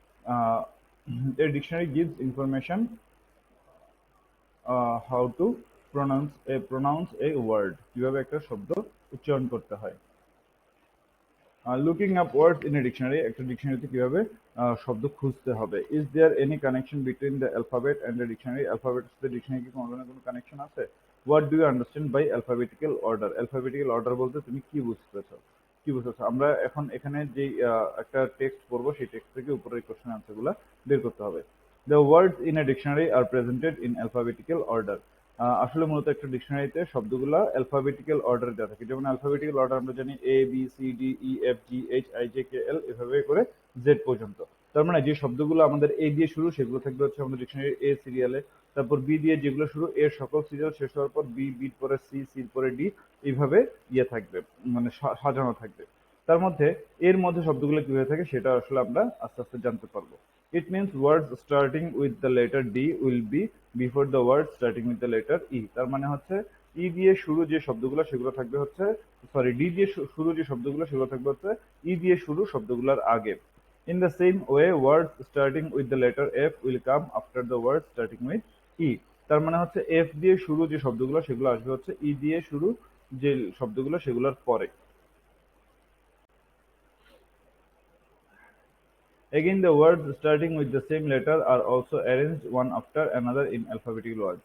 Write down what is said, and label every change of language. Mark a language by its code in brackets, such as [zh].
[en] Uh, a dictionary gives information how to pronounce a word, [bn] কিভাবে একটা শব্দ উচ্চারণ করতে হয়। [en] looking up words in a dictionary, [bn] একটা ডিকশনারিতে কিভাবে শব্দ খুঁজতে হবে। [en] Is there any connection between the alphabet and the dictionary? [bn] অ্যালফাবেটের সাথে ডিকশনারি কি কোনো ধরনের কোনো কানেকশন আছে? [en] What do you understand by alphabetical order? [bn] Alphabetical order বলতে তুমি কি বুঝতেছো? আমরা এখন এখানে যে একটা টেক্সট পড়বো সেই টেক্সট থেকে উপরের কোশ্চেন আনসারগুলো বের করতে হবে। [en] The words in a dictionary are presented in alphabetical order. [bn] আসলে মূলত একটা ডিকশনারিতে শব্দগুলো অ্যালফাবেটিক্যাল অর্ডারে দেওয়া থাকে। যেমন অ্যালফাবেটিক্যাল অর্ডার আমরা জানি A B C D E F G H I J K এল এভাবে করে জেড পর্যন্ত। তার মানে যে শব্দগুলো আমাদের এ দিয়ে শুরু সেগুলো থাকবে হচ্ছে আমাদের ডিকশনারি এ সিরিয়ালে। তারপর বি দিয়ে যেগুলো শুরু এর সকল সিরিয়াল শেষ হওয়ার পর বি বির পরে সি সির পরে ডি এইভাবে ইয়ে থাকবে, মানে সাজানো থাকবে। তার মধ্যে এর মধ্যে শব্দগুলো কিভাবে থাকে সেটা আসলে আমরা আস্তে আস্তে জানতে পারবো। [en] It means words starting with the letter D will be before the words starting with the letter E. [bn] তার মানে হচ্ছে ই দিয়ে শুরু যে শব্দগুলো সেগুলো থাকবে হচ্ছে, সরি ডি দিয়ে শুরু যে শব্দগুলো সেগুলো থাকবে হচ্ছে ই দিয়ে শুরু শব্দগুলোর আগে। [en] In the same way, words starting with the letter F will come after the words starting with E. [bn] তার মানে হচ্ছে এফ দিয়ে শুরু যে শব্দগুলো সেগুলো আসবে হচ্ছে ই দিয়ে শুরু যে শব্দগুলো সেগুলোর পরে। [en] Again, the words starting with the same letter are also arranged one after another in alphabetical order.